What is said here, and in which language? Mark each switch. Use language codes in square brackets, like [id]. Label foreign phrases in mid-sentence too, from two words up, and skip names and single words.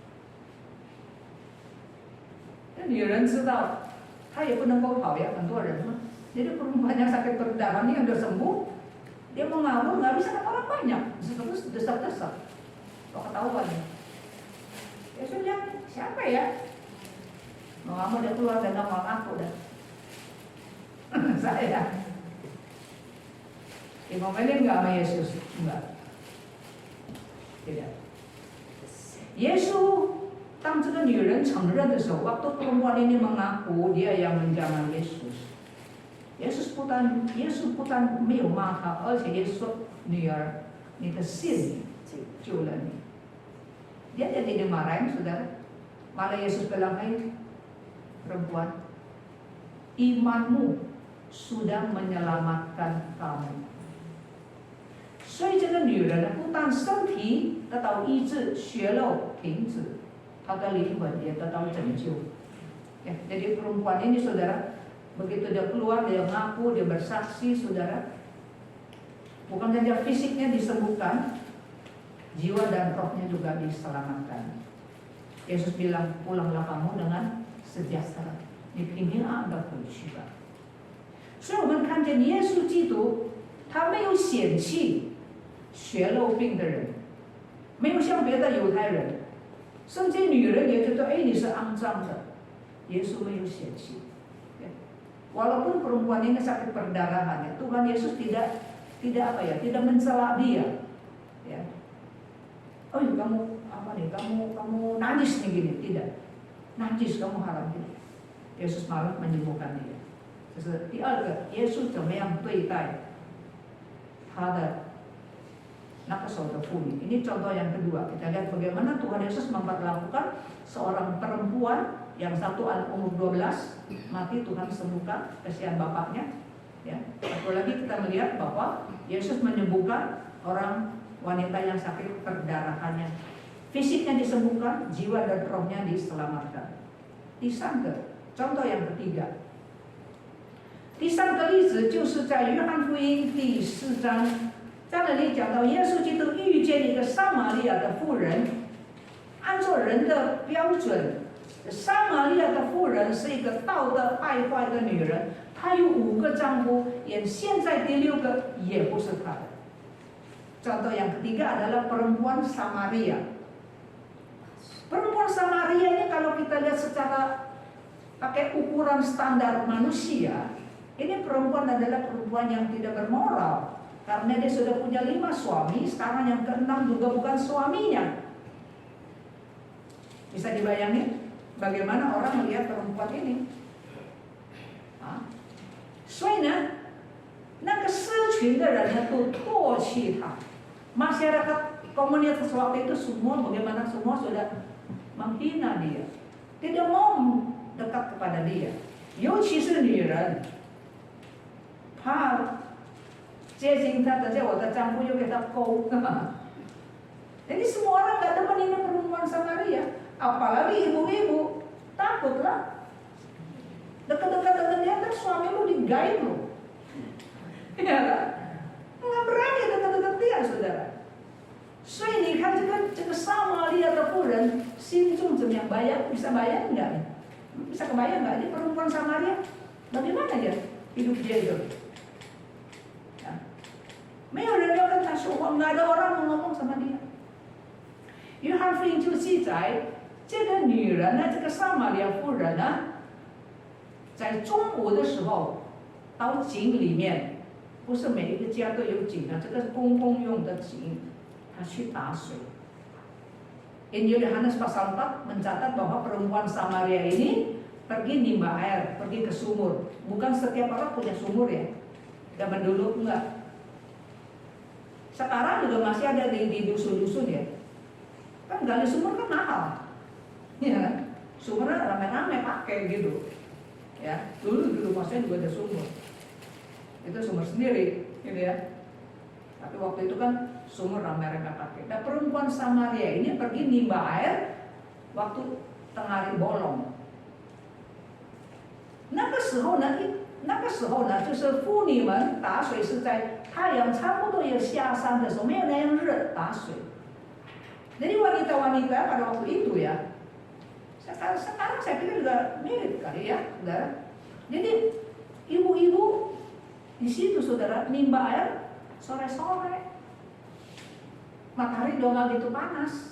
[id] Dan [zh] 有人知道，他也不能够跑呀，很多人嘛。 [id] Jadi perempuan yang sakit perdarahan ini yang udah sembuh, dia mau ngawur nggak bisa kan orang banyak, terus desak-desak. Kok ketahuan ya? Yesus bilang siapa ya? Mau ngawur dia keluar dan ngomong aku dah. Saya dimomelin nggak sama Yesus? Enggak. Tidak. Yesus [zh] 当这个女人承认的时候 [id] waktu perempuan ini mengaku dia yang menjamah Yesus. [zh] Yesus 不但没有骂她，而且也说女儿，你的信救了你。 [id] Dia tidak dimarahin saudara. Malah Yesus bilang, hai perempuan, imanmu sudah menyelamatkan kamu. [zh] 所以这个女人呢，不但身体得到医治，血肉停止，她的灵魂也得到拯救。 [id] Ya, jadi perempuan ini saudara, begitu dia keluar, dia ngaku, dia bersaksi saudara, bukan saja fisiknya disembuhkan, jiwa dan rohnya juga diselamatkan. Yesus bilang, pulanglah kamu dengan sejahtera. [zh] 你平平安安的回去吧。所以我们看见耶稣基督，他没有嫌弃血肉病的人，没有像别的犹太人，甚至女人也觉得，你是肮脏的。耶稣没有嫌弃。 Walaupun perempuan ini sakit perdarahan, Tuhan Yesus tidak mencela dia. Ya. [id] Oh, kamu apa nih? Kamu najis nih gini, tidak. Najis kamu haram gitu. Yesus malah menyembuhkan dia. 这是第二个，耶稣怎么样对待他的那个时候的妇女。 Ini contoh yang kedua. Kita lihat bagaimana Tuhan Yesus memperlakukan seorang perempuan yang satu umur 12 mati, Tuhan sembuhkan, kasihan bapaknya. Ya. Satu lagi kita melihat bahwa Yesus menyembuhkan orang wanita yang sakit perdarahannya. Fisiknya disembuhkan, jiwa dan rohnya diselamatkan. 第三个，contoh yang ketiga。 [zh] 第三个例子就是在约翰福音第4章，在那里讲到耶稣基督遇见一个撒玛利亚的妇人。按照人的标准，撒玛利亚的妇人是一个道德败坏的女人，她有5个丈夫，现在第6个也不是她的。 [id] Contoh yang ketiga adalah perempuan Samaria. Perempuan Samaria ini kalau kita lihat secara pakai ukuran standar manusia, ini perempuan adalah perempuan yang tidak bermoral. Karena dia sudah punya 5 suami, sekarang yang ke-6 juga bukan suaminya. Bisa dibayangin? bagaimana orang melihat perempuan ini. [zh] 所以呢，那个社群的人呢都唾弃他。 [id] Masyarakat komunitas waktu itu semua bagaimana semua sudah menghina dia, tidak mau dekat kepada dia. [zh] 尤其是女人，怕接近他，等下我的丈夫又给他勾。 [id] Jadi semua orang nggak demen ini perempuan Samaria, apalagi ibu-ibu takutlah. Dekat-dekat dengan dia, kan suami lu digaib lu, ya kan? Nggak berani dekat-dekat dia, saudara. [zh] 所以你看这个撒玛利亚的妇人心中怎么样 [id] bayang? Bisa bayang nggak? Bisa kebayang nggak? Ini perempuan Samaria, bagaimana dia hidup dia itu? Ya. [zh] 没有人要跟他说话， [id] nggak ada orang mau ngomong sama dia. [zh] 约翰福音就记载，这个女人呢，这个撒玛利亚妇人呢。在中午的时候，到井里面，不是每一个家都有井啊，这个是公共用的井，他去打水。 [id] Injil Yohanes pasal 4 mencatat bahwa perempuan Samaria ini pergi nimba air, pergi ke sumur. Bukan setiap orang punya sumur ya, zaman dulu enggak. Sekarang juga masih ada di dusun-dusun ya. Kan gali sumur kan mahal, ya kan? Sumurnya rame-rame pakai gitu. Ya, dulu di rumah saya juga ada sumur. Itu sumur sendiri, gitu ya. Tapi waktu itu kan sumur ramai-ramai pakai. Nah, perempuan Samaria ini pergi nimba air waktu tengah hari bolong. [zh] 那个时候呢，就是妇女们打水是在太阳差不多要下山的时候，没有那样热打水。 [id] Jadi wanita-wanita pada waktu itu ya. Sekarang saya pikir juga mirip kali ya, saudara. Jadi ibu-ibu di situ saudara nimba air sore-sore, matahari udah nggak gitu panas.